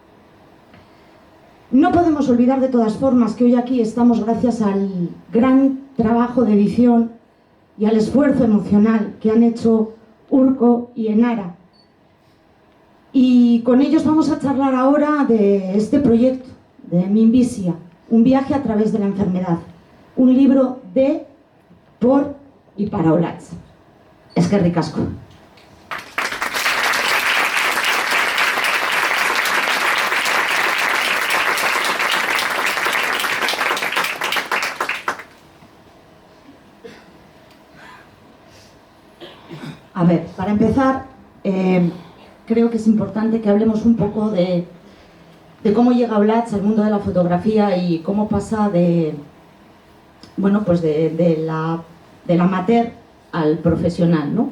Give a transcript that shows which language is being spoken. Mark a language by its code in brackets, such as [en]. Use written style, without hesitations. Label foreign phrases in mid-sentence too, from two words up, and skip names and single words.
[es] No podemos olvidar de todas formas que hoy aquí estamos gracias al gran trabajo de edición y al esfuerzo emocional que han hecho Urko y Enara. Y con ellos vamos a charlar ahora de este proyecto, de Minvisia, un viaje a través de la enfermedad. Un libro de, por y para Olatz. [eu] Eskerrik asko. [es] A ver, para empezar, creo que es importante que hablemos un poco de cómo llega Olatz al mundo de la fotografía y cómo pasa del amateur al profesional, ¿no?